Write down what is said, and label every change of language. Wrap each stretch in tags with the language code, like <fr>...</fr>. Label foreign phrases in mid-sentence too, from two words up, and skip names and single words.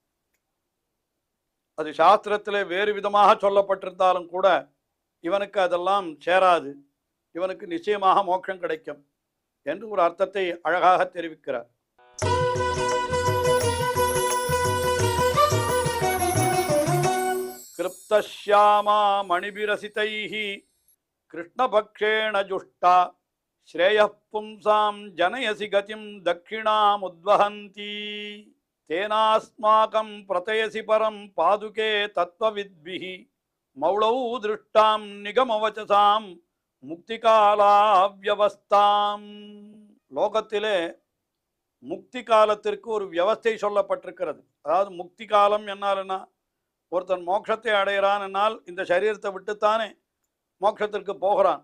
<ta>அது சாஸ்திரத்திலே வேறு விதமாக சொல்லப்பட்டிருந்தாலும் கூட இவனுக்கு அதெல்லாம் சேராது, இவனுக்கு நிச்சயமாக மோட்சம் கிடைக்கும் என்று ஒரு அர்த்தத்தை அழகாக தெரிவிக்கிறார்.</ta> <sa>क्लृप्तश्यामा मणिप्रसितैहि कृष्णपक्षेण जुष्टा श्रेयः पुंसां जनयसि गतिं दक्षिणामुद्वहन्ती तेनास्माकं प्रतयसि परं पादुके तत्त्वविद्भिः मौलौ दृष्टां निगमवचसां முக்திகாலாவ்யவஸ்தாம்.</sa> <ta>லோகத்திலே முக்தி காலத்திற்கு ஒரு வியவஸ்தை சொல்லப்பட்டிருக்கிறது. அதாவது முக்தி காலம் என்னால்னா ஒருத்தன் மோட்சத்தை அடைகிறான் என்னால் இந்த சரீரத்தை விட்டுத்தானே மோட்சத்திற்கு போகிறான்.</ta>